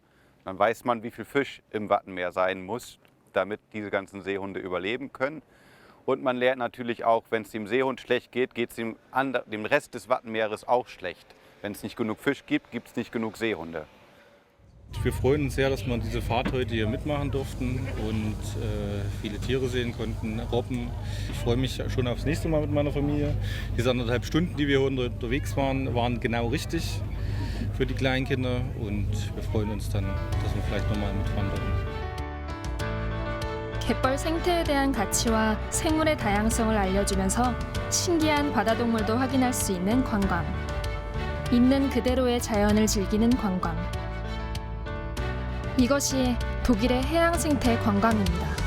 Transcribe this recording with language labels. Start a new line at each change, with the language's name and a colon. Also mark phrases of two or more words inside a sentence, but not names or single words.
German: Dann weiß man, wie viel Fisch im Wattenmeer sein muss, damit diese ganzen Seehunde überleben können. Und man lernt natürlich auch, wenn es dem Seehund schlecht geht, geht es dem Rest des Wattenmeeres auch schlecht. Wenn es nicht genug Fisch gibt, gibt es nicht genug Seehunde. Wir freuen uns sehr, dass wir diese Fahrt heute hier mitmachen durften und viele Tiere sehen konnten, Robben. Ich freue mich schon aufs nächste Mal mit meiner Familie. Diese 1,5 Stunden, die wir hier unterwegs waren, waren genau richtig für die Kleinkinder und wir freuen uns dann, dass wir vielleicht nochmal mitfahren dürfen.
Korean: 갯벌 생태에 대한 가치와 생물의 다양성을 알려주면서 신기한 바다동물도 확인할 수 있는 관광. 있는 그대로의 자연을 즐기는 관광. 이것이 독일의 해양 생태 관광입니다.